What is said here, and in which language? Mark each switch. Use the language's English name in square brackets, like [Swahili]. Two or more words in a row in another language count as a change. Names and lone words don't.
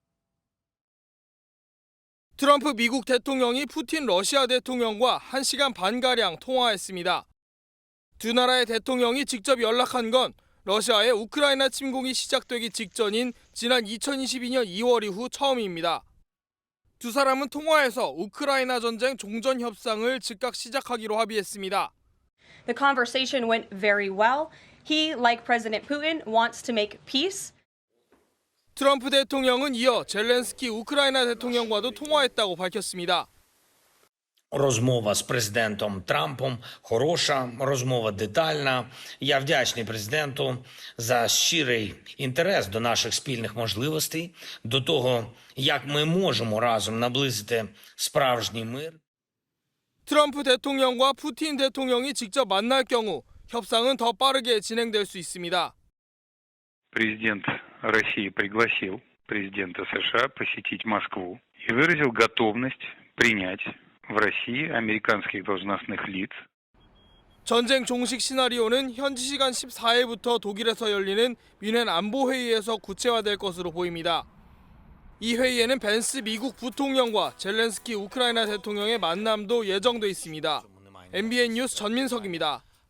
[Korean] 트럼프 미국 대통령이 푸틴 러시아 대통령과 1시간 반가량 통화했습니다. 두 나라의 대통령이 직접 연락한 건 러시아의 우크라이나 침공이 시작되기 직전인 지난 2022년 2월 이후 처음입니다. 두 사람은 통화에서 우크라이나 전쟁 종전 협상을 즉각 시작하기로 합의했습니다. [English] The conversation went very well. He, like President Putin, wants to make peace. [Korean] 트럼프 대통령은 이어 젤렌스키 우크라이나 대통령과도 통화했다고 밝혔습니다. [Ukrainian] Розмова з президентом Трампом хороша, розмова детальна. Я вдячний президенту за щирий інтерес до наших спільних можливостей, до того, як ми можемо разом наблизити справжній мир. [Korean] 트럼프 대통령과 푸틴 대통령이 직접 만날 경우 협상은 더 빠르게 진행될 수 있습니다. [Russian] Президент России пригласил президента США посетить Москву и выразил готовность принять в России американских должностных лиц. [Korean] 전쟁 종식 시나리오는 현지 시간 14일부터 독일에서 열리는 뮌헨 안보회의에서 구체화될 것으로 보입니다. 이 회의에는 벤스 미국 부통령과 젤렌스키 우크라이나 대통령의 만남도 예정돼 있습니다. MBN 뉴스 전민석입니다.